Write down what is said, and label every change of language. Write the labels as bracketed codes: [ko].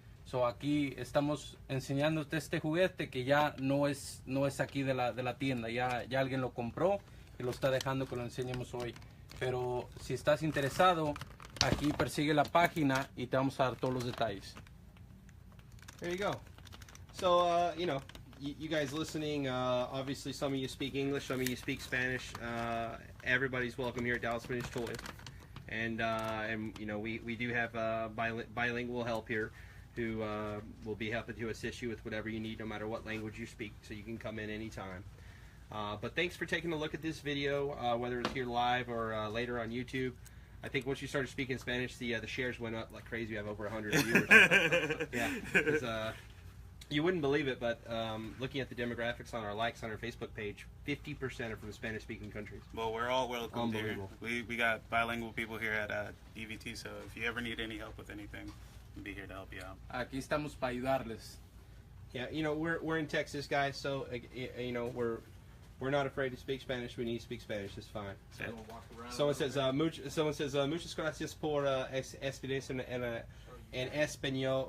[es] So aquí estamos enseñándote este juguete que ya no es aquí de la tienda, ya alguien lo compró y lo está dejando que lo enseñemos hoy. Pero si estás interesado, aquí persigue la página y te vamos a dar todos los detalles. [en] There you go. So, you know, you guys listening, obviously some of you speak English, some of you speak Spanish. Everybody's welcome here at Dallas Vintage Toys. And you know, we do have bilingual help here who will be happy to assist you with whatever you need, no matter what language you speak, so you can come in anytime. But thanks for taking a look at this video, whether it's here live or later on YouTube. I think once you started speaking Spanish, the shares went up like crazy. We have over 100 viewers. Yeah, you wouldn't believe it, but looking at the demographics on our likes on our Facebook page, 50% are from Spanish-speaking countries. Well, we're all welcome here. Unbelievable. We got bilingual people here at DVT, so if you ever need any help with anything, we'll be here to help you out. [es] Aquí estamos para ayudarles. [en] Yeah, you know, we're in Texas, guys, so you know, we're not afraid to speak Spanish. We need to speak Spanish. It's fine. So, We'll walk around. someone says muchas gracias por experiencia en español.